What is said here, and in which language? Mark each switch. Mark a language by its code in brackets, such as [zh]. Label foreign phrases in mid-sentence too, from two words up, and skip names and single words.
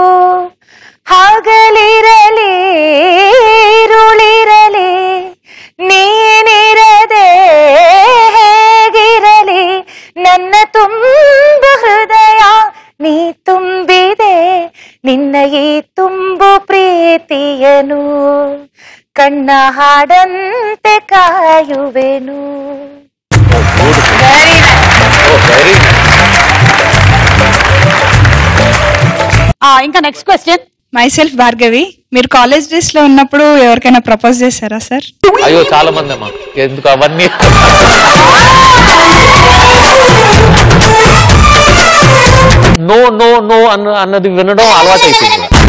[kn] ಹಗಲಿರಲಿ ಇರುಳಿರಲಿ ನೀನಿರದೆ ಹೇಗಿರಲಿ, ನನ್ನ ತುಂಬು ಹೃದಯ ನೀ ತುಂಬಿದೆ, ನಿನ್ನ ಈ ತುಂಬು ಪ್ರೀತಿಯನು ಕಣ್ಣ ಹಾಡಂತೆ ಕಾಯುವೆನು. [te] ఇంకా [en] next question. myself Bhargavi. [te] మీరు కాలేజ్ డేస్ లో ఉన్నప్పుడు ఎవరికైనా ప్రపోజ్ చేశారా సార్? అయ్యో చాలా మంది అమ్మా, ఎందుకు అవన్నీ. [en] no no no [te] అన్నది వినడం అలవాటు అయిపోయింది.